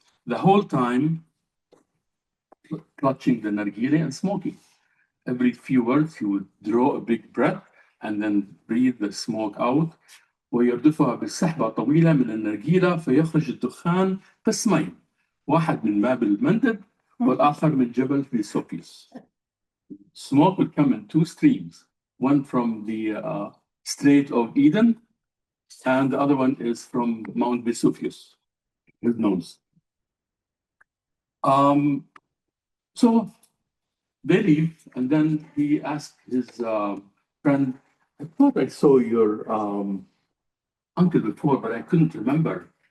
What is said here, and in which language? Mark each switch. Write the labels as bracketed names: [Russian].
[English] The whole time clutching the nargile and smoking. Every few words he would draw a big breath and then breathe the smoke out. [Arabic] ويردفها بسحبة طويلة من النرجيلة فيخرج الدخان قسمين, واحد من باب المندب والآخر من جبل Vesuvius. [English] Smoke would come in two streams, one from the Strait of Eden, and the other one is from Mount Vesuvius, his nose. So they leave, and then he asked his friend, I thought I saw your uncle before, but I couldn't remember.